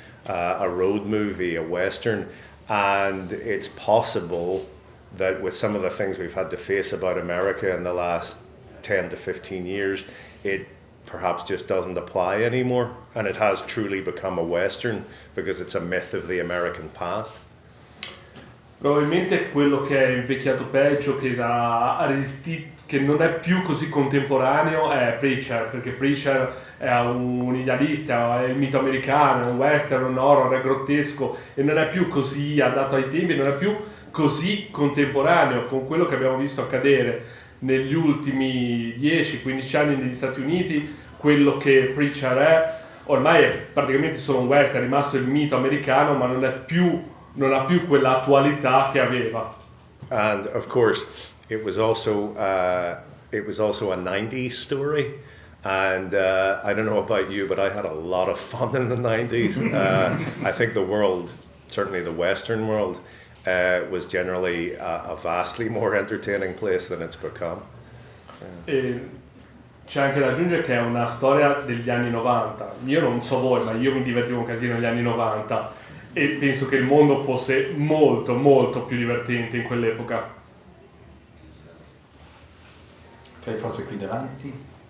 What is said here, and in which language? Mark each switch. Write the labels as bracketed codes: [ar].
[en] a road movie, a western, and it's possible that with some of the things we've had to face about America in the last 10 to 15 years, it perhaps just doesn't apply anymore, and it has truly become a western because it's a myth of the American past. [it] Probabilmente quello che è invecchiato peggio, che ha resistito, che non è più così contemporaneo, è Preacher, perché Preacher è un idealista, è il mito americano, è un western, un horror, è grottesco e non è più così adatto ai tempi, non è più così contemporaneo con quello che abbiamo visto accadere negli ultimi 10-15 anni negli Stati Uniti. Quello che Preacher è ormai è praticamente solo un western, è rimasto il mito americano, ma non ha più quella attualità che aveva. [en] And of course it was also a 90s story, and I don't know about you, but I had a lot of fun in the 90s. I think the world, certainly the Western world, was generally a vastly more entertaining place than it's become. [it] E c'è anche da aggiungere che è una storia degli anni 90. Io non so voi, ma io mi divertivo un casino negli anni 90 e penso che il mondo fosse molto molto più divertente in quell'epoca. Ok, forse qui davanti.